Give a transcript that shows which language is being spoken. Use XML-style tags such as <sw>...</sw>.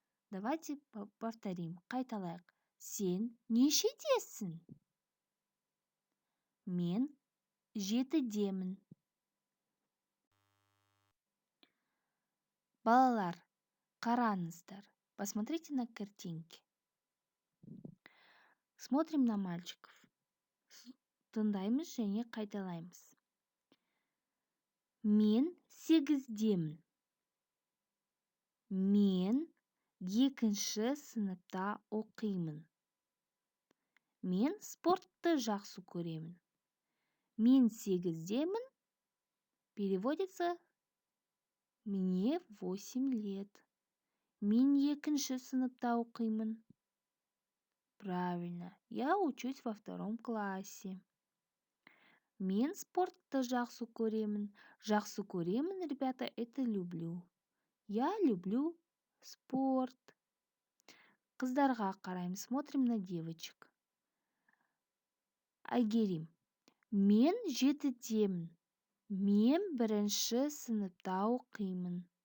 <ru>Давайте повторим.</ru> <kk>Қайталайық. Сен нешедесің? Мен жетідемін. Балалар, қараңыздар.</kk> <ru>Посмотрите на картинки. Смотрим на мальчиков.</ru> <kk>Тыңдаймыз және қайталаймыз. Мен сегіздемін. Мен екінші сыныпта оқимын. Мен спортты жақсы көремін. Мен сегіздемін</kk> <ru>переводится мне 8 лет.</ru> <kk>Мен екінші сыныпта оқимын.</kk> <ru>Правильно, я учусь во 2 классе.</ru> <kk>Мен спортты жақсы көремін. Жақсы көремін,</kk> <ru>ребята, это люблю. Я люблю спорт.</ru> <kk>Қыздарға қараймыз.</kk> <ru>Смотрим на девочек. Айгерим.</ru> <kk>Мен 7-демін. Мен 1-ші сыныпта оқимын.</kk>